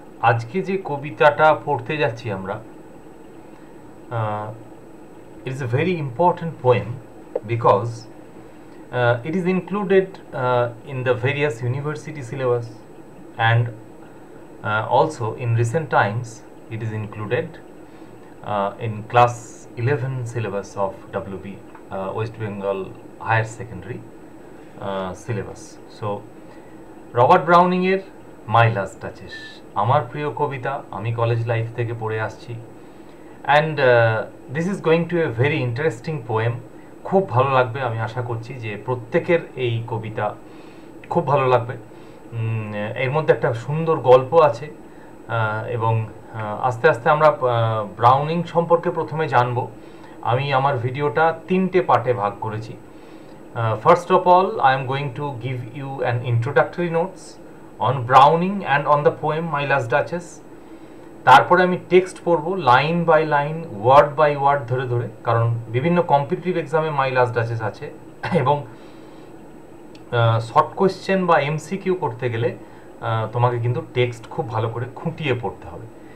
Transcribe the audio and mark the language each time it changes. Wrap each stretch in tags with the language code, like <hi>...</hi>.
<bn>আজকে যে কবিতাটা পড়তে যাচ্ছি আমরা,</bn> <en>it is a very important poem because it is included in the various university syllabus, and also in recent times it is included in class 11 syllabus of WB, West Bengal Higher Secondary syllabus.</en> <bn>So Robert Browning এর মাই last touches আমার প্রিয় কবিতা, আমি college life থেকে পড়ে আসছি,</bn> <en>And this is going to a very interesting poem.</en> <bn>খুব ভালো লাগবে, আমি আশা করছি যে প্রত্যেকের এই কবিতা খুব ভালো লাগবে। এর মধ্যে একটা সুন্দর গল্প আছে, এবং আস্তে আস্তে আমরা ব্রাউনিং সম্পর্কে প্রথমে জানবো। আমি আমার ভিডিওটা 3টে পার্টে ভাগ করেছি।</bn> <en>First of all, I am going to give you an introductory notes on Browning and on the poem My Last Duchess.</en> <bn>তারপরে আমি টেক্সট পড়বো line by line, word by word ধরে ধরে, কারণ বিভিন্ন কম্পিটিটিভ এক্সামে মাই লাস্ট ডাচেস আছে এবং শর্ট কোয়েশ্চেন বা এমসিকিউ করতে গেলে তোমাকে কিন্তু টেক্সট খুব ভালো করে খুঁটিয়ে পড়তে হবে।</bn>